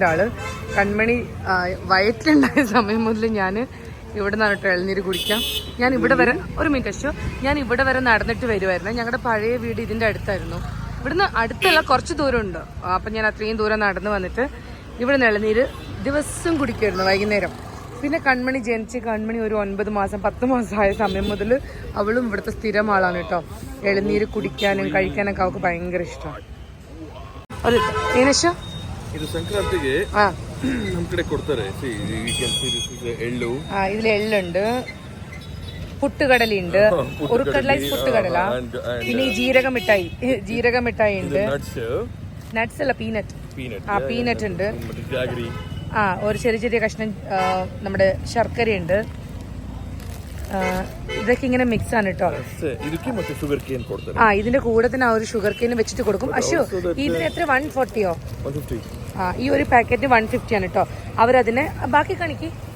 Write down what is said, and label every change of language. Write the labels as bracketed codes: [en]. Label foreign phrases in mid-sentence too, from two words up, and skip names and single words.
[ml] ആള് കൺമണി വയറ്റിലുണ്ടായ സമയം മുതൽ ഞാൻ ഇവിടെ നിന്നാണ് കേട്ടോ ഇളനീര് കുടിക്കാം ഞാൻ ഇവിടെ വരെ ഒരു മിനിറ്റ് അശോ ഞാൻ ഇവിടെ വരെ നടന്നിട്ട് വരുമായിരുന്നു ഞങ്ങളുടെ പഴയ വീട് ഇതിൻ്റെ അടുത്തായിരുന്നു ഇവിടുന്ന് അടുത്തുള്ള കുറച്ച് ദൂരമുണ്ട് അപ്പം ഞാൻ അത്രയും ദൂരം നടന്ന് വന്നിട്ട് ഇവിടെ നിന്ന് ഇളനീര് ദിവസം കുടിക്കുമായിരുന്നു വൈകുന്നേരം പിന്നെ കൺമണി ജനിച്ച് കൺമണി ഒരു 9 മാസം 10 മാസമായ സമയം മുതൽ അവളും ഇവിടുത്തെ സ്ഥിരം ആളാണ് കേട്ടോ ഇളനീര് കുടിക്കാനും കഴിക്കാനൊക്കെ അവൾക്ക് ഭയങ്കര ഇഷ്ടമാണ് ಏನೇಶ [kn] ಇದು ಸಂಕ್ರಾಂತಿಗೆ ನಮ್ಮ ಕಡೆ ಕೊಡ್ತಾರೆ ಎಳ್ಳು [ml] ഇതിൽ എള്ളുണ്ട് പുട്ടുകടലുണ്ട് ഉരുക്കടലൈസ് പുട്ടുകടല പിന്നെ ഈ ജീരക മിഠായി ഉണ്ട് നട്ട്സ് അല്ല പീനട്ട് പീനട്ട് ഉണ്ട് ഒരു ചെറിയ കഷ്ണം നമ്മുടെ ശർക്കരയുണ്ട് ഇതൊക്കെ ഇങ്ങനെ മിക്സ് ആണ് കേട്ടോ ഇതിന്റെ കൂടെ തന്നെ ആ ഒരു [en] sugar cane [ml] വെച്ചിട്ട് കൊടുക്കും അശു ഇതിന് എത്ര 140യോ ഈ ഒരു പാക്കറ്റ് 150 ആണ് കേട്ടോ അവരതിനെ ബാക്കി കാണിക്ക്